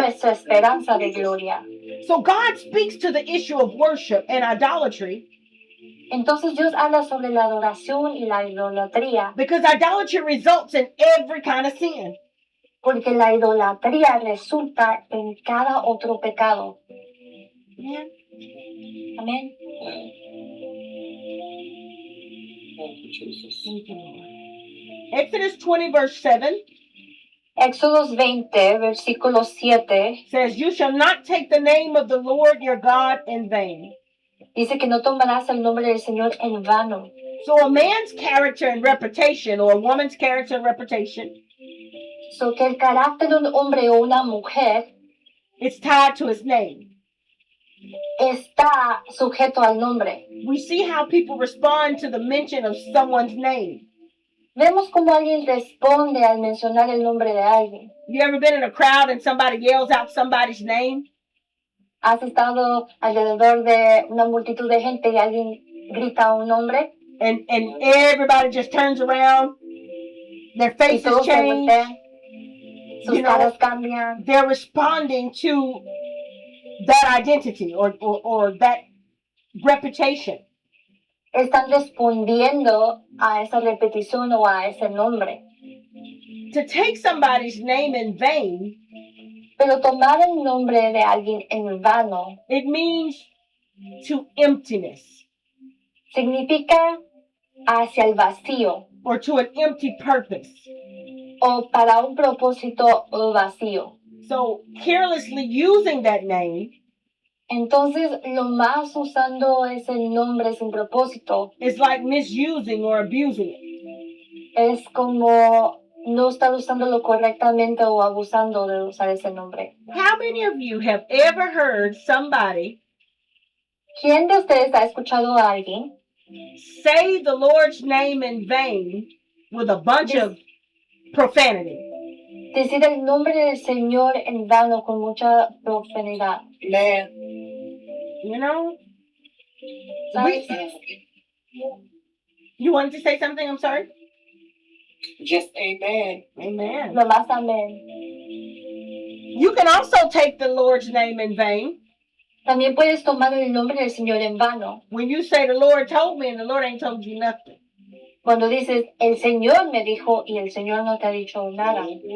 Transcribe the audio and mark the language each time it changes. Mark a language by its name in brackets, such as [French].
[Spanish] nuestra esperanza de gloria. [English] So God speaks to the issue of worship and idolatry [Spanish] Entonces Dios habla sobre la adoración y la idolatría, [English] because idolatry results in every kind of sin. [Spanish] porque la idolatría resulta en cada otro pecado. Amen. Amén. [English] Thank you, Jesus. Thank you, Lord. Exodus 20, verse 7 [Spanish] Éxodos 20, versículo 7, [English] says, "You shall not take the name of the Lord your God in vain." [Spanish] dice que no tomarás el nombre del Señor en vano. [English] So a man's character and reputation, or a woman's character and reputation, [Spanish] So que el carácter de un hombre o una mujer [English] it's tied to his name. [Spanish] está sujeto al nombre. [English] We see how people respond to the mention of someone's name. [Spanish] Vemos cómo alguien responde al mencionar el nombre de alguien. [English] You ever been in a crowd and somebody yells out somebody's name? [Spanish] ¿Has estado alrededor de una multitud de gente y alguien grita un nombre? [English] And everybody just turns around. Their [Spanish] Y [English] faces [Spanish] todos se [English] change. [Spanish] voltean, sus [English] You know, [Spanish] caras cambian. [English] they're responding to that identity or that reputation. [Spanish] Están respondiendo a esa repetición o a ese nombre. [English] To take somebody's name in vain, [Spanish] Pero tomar el nombre de alguien en vano [English] it means to emptiness [Spanish] significa hacia el vacío [English] or to an empty purpose. [Spanish] o para un propósito vacío. [English] So carelessly using that name [Spanish] Entonces, lo más usando ese nombre sin propósito [English] is like misusing or abusing it. [Spanish] es como no estar usándolo correctamente o abusando de usar ese nombre. [English] How many of you have ever heard somebody [Spanish] ¿Quién de ustedes ha escuchado a alguien [English] say the Lord's name in vain with a bunch of profanity? [Spanish] decir el nombre del Señor en vano con mucha profanidad? [English] Man. You know? [Spanish] ¿Sabes? [English] You wanted to say something? I'm sorry. Just amen. Amen. [Spanish] Lo más amén. [English] You can also take the Lord's name in vain [Spanish] También puedes tomar el nombre del Señor en vano. [English] when you say the Lord told me and the Lord ain't told you nothing. [Spanish] Cuando dices, el Señor me dijo y el Señor no te ha dicho nada.